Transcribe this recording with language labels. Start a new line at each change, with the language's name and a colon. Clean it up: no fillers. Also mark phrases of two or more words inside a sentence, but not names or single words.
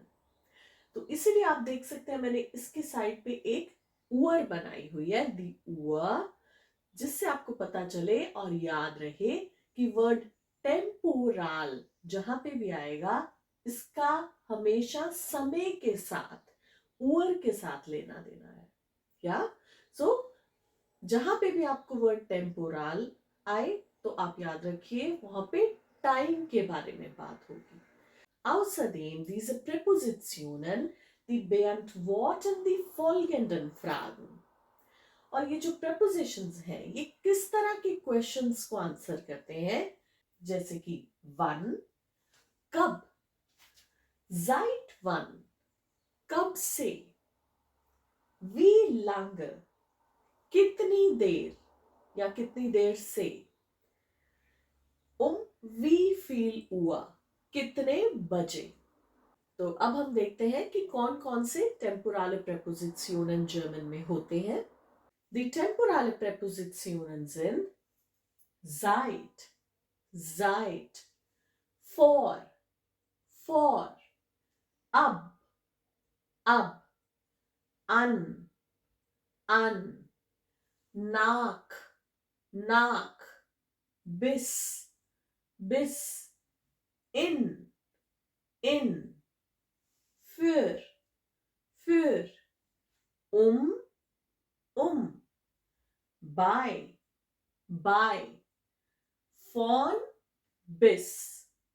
Hindi: तो इसीलिए आप देख सकते हैं मैंने इसके साइड पे एक उअर बनाई हुई है,
German: die Uhr,
Hindi: जिससे आपको पता चले और याद रहे कि
English: word temporal
Hindi: जहां पे भी आएगा इसका हमेशा समय के साथ, उअर के साथ लेना देना है. या सो जहां पे भी आपको
English: word temporal
Hindi: आए तो आप याद रखिए वहां पे टाइम के बारे में बात होगी.
German: Außerdem diese Präpositionen, die beantworten die folgenden Fragen.
Hindi: और ये जो prepositions हैं ये किस तरह के क्वेश्चंस को आंसर करते हैं, जैसे कि वन, कब,
German: seit wann,
Hindi: कब से,
German: wie lange,
Hindi: कितनी देर या कितनी देर से,
German: wie viel Uhr,
Hindi: कितने बजे. तो अब हम देखते हैं कि कौन कौन से
German: temporal Präpositionen
Hindi: जर्मन में होते हैं.
German: Die temporale Präpositionen sind seit, vor, ab, an, nach, bis, in, für, um, bei, von, bis.